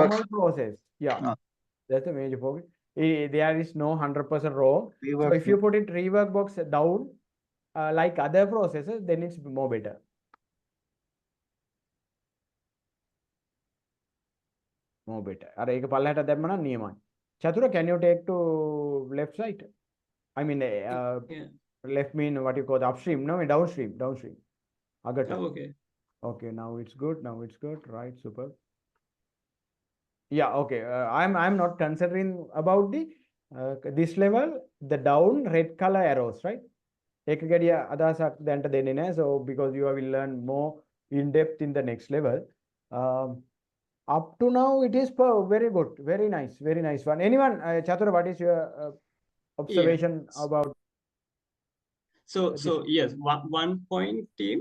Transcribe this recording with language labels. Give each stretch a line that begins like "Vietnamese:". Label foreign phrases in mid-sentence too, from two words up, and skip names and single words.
English: normal process. Yeah, Ah. that's the major point. There is no 100% wrong. So Rework, if you put it rework box down, like other processes, then it's more better. More better.
Sinhala: අර ඒක පල්ලහැට දැම්ම නම් නියමයි. චතුර,
English: can you take to left side? I mean, Yeah. left mean what you call the upstream, no, downstream.
Sinhala: Agata.
English: Oh, okay. Okay, now it's good. Right, super. Yeah, okay. I'm not considering about the this level, the down red color arrows, right?
Sinhala: ඒක ගැඩිය අදහසක් දැන්ට දෙන්නේ නැහැ.
English: So because you will learn more in depth in the next level. Up to now it is very good, very nice one. Anyone, Chatura, what is your observation about? So yes, one point, team.